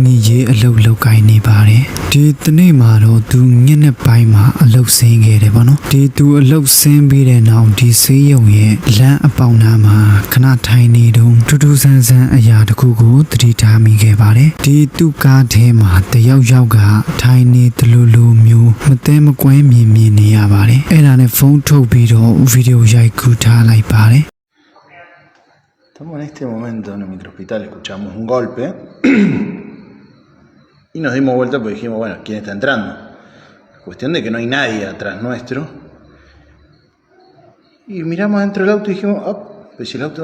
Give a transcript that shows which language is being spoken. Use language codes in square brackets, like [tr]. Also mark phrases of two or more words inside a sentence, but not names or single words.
[my] ညီရေးအလုပ်လုပ်ကိုင်နေပါတယ်ဒီတနေ့မှာတော့သူညနေပိုင်းမှာအလုပ်ဆင်းခဲ့တယ်ပေါ့နော်ဒီသူအလုပ်ဆင်းပြီးတဲ့နောက်ဒီဈေးရုံရဲ့လမ်းအပေါက်နားမှာခဏထိုင်နေတော့ထူးထူးဆန်းဆန်းအရာတစ်ခုကိုသတိထားမိခဲ့ပါတယ်ဒီသူ့ကားထဲမှာတယောက်ကထိုင်နေတယ်လို့မျိုးမသိမကွဲမြင်နေရပါတယ်အဲ့ဒါနဲ့ဖုန်းထုတ်ပြီးတော့ဗီဒီယိုရိုက်ကူးထားလိုက်ပါတယ် [es] Estamos en este momento en el microhospital, escuchamos un golpe y nos dimos vuelta porque dijimos, bueno, ¿quién está entrando? Cuestión de que no hay nadie atrás nuestro. Y miramos dentro del auto y dijimos, oh, pues si el auto...